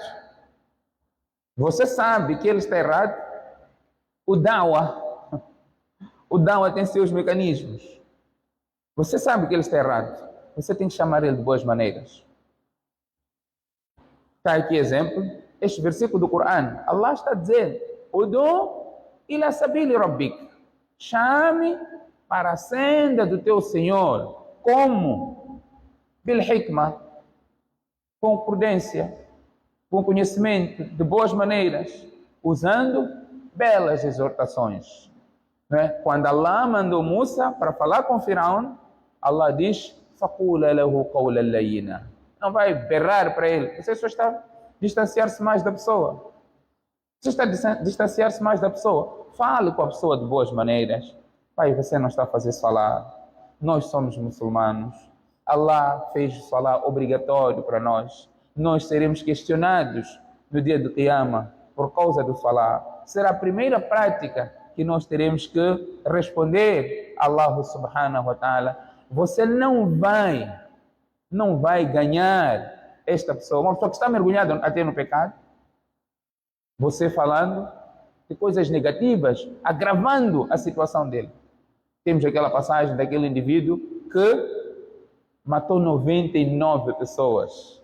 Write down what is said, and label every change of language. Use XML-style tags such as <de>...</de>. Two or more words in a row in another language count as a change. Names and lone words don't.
<pt>Você sabe que ele está errado. O da'wah tem seus mecanismos. Você sabe que ele está errado. Você tem que chamar ele de boas maneiras. Está aqui exemplo, este versículo do Corão. Allah está dizendo:</pt> <ar>ادع إلى سبيل ربك.</ar> <pt>Chame para a senda do teu Senhor.</pt> <ar>Como? بالحكمة.</ar> <pt>Com prudência, com conhecimento, de boas maneiras, usando belas exortações. Quando Allah mandou Musa para falar com Firaun, Allah diz:</pt> <ar>"فقولا له قولا لينا."</ar> <pt>Não vai berrar para ele. Você só está a distanciar-se mais da pessoa. Você está a distanciar-se mais da pessoa. Fale com a pessoa de boas maneiras. Pai, você não está a fazer salat. Nós somos muçulmanos. Allah fez o salat obrigatório para nós. Nós seremos questionados no dia do Qiyamah por causa do salat. Será a primeira prática que nós teremos que responder a Allah</pt> <ar>سبحانه وتعالى.</ar> <pt>Você não vai ganhar esta pessoa, uma pessoa que está mergulhada até no pecado, você falando de coisas negativas, agravando a situação dele. Temos aquela passagem daquele indivíduo que matou 99 pessoas.</pt>